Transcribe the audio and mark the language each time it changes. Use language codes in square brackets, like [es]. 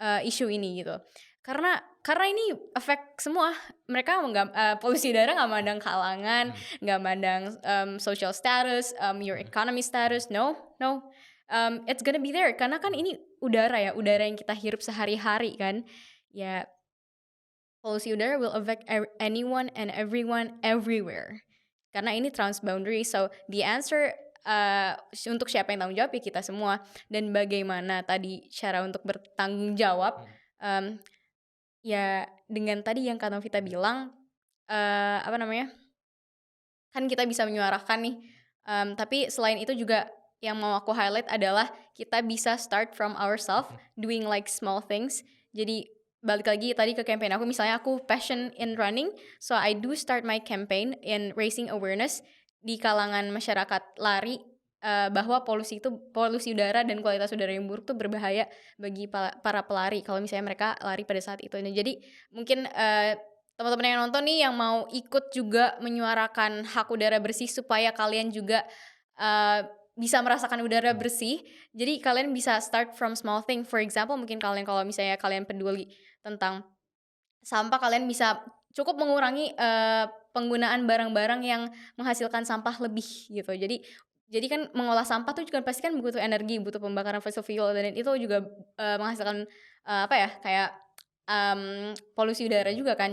[id] isu ini gitu. Karena ini efek semua, mereka polusi udara nggak mandang kalangan, mhm, nggak mandang, [en] social status, your mhm, economy mhm, status, no no. it's gonna be there [id] karena kan ini udara ya, udara yang kita hirup sehari-hari kan. Ya, polusi udara [en] will affect anyone and everyone everywhere. [id] Karena ini transboundary, [en] so the answer [id] untuk siapa yang tanggung jawab ya kita semua. Dan bagaimana tadi cara untuk bertanggung jawab, ya dengan tadi yang Kak Novita bilang, apa namanya, kan kita bisa menyuarakan nih, tapi selain itu juga yang mau aku highlight adalah kita bisa [en] start from ourselves, doing like small things. [id] Jadi balik lagi tadi ke campaign aku, misalnya aku [en] passion in running, so I do start my campaign in raising awareness [id] di kalangan masyarakat lari, bahwa polusi udara dan kualitas udara yang buruk tuh berbahaya bagi para pelari kalau misalnya mereka lari pada saat itu. Nah, jadi mungkin teman-teman yang nonton nih yang mau ikut juga menyuarakan hak udara bersih supaya kalian juga bisa merasakan udara bersih. Jadi kalian bisa [en] start from small thing. For example, [id] mungkin kalian kalau misalnya kalian peduli tentang sampah, kalian bisa cukup mengurangi penggunaan barang-barang yang menghasilkan sampah lebih gitu. Jadi kan mengolah sampah tuh juga pasti kan butuh energi, butuh pembakaran fossil fuel, dan itu juga menghasilkan apa ya, kayak polusi udara juga kan.